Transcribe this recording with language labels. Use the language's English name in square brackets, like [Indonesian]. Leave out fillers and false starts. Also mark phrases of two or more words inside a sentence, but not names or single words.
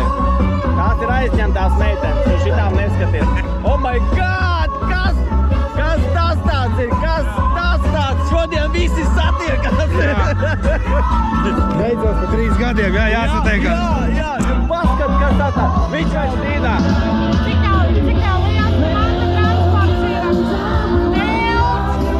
[Latvian] Tās ir aizņemtās meitenes, un šitām neskaties. [English] Oh my God! [Latvian] Kas tas tāds ir? Kas tas tāds? Šodien visi satiekas! Beidzot pa 3 gadiem, jā, jāsatiekās. Jā, paskat, kas tā tā. Viņš vai Štīnā? Cik tev liels transports ir?